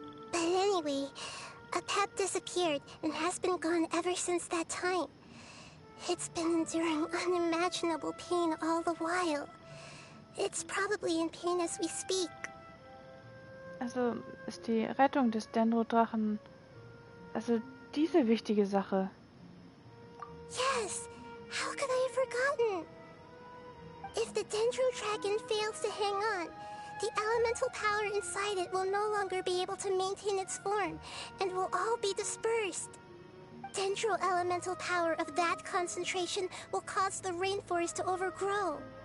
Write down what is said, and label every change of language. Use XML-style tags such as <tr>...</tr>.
<en>But anyway, Apep disappeared and has been gone ever since that time. It's been enduring unimaginable pain all the while. It's probably in pain as we speak.</en> <de>Also ist die Rettung des Dendro-Drachen, also diese wichtige Sache.</de> <en>Yes! How could I have forgotten? If the Dendro Dragon fails to hang on, the elemental power inside it will no longer be able to maintain its form, and will all be dispersed. Dendro elemental power of that concentration will cause the rainforest to overgrow.</en>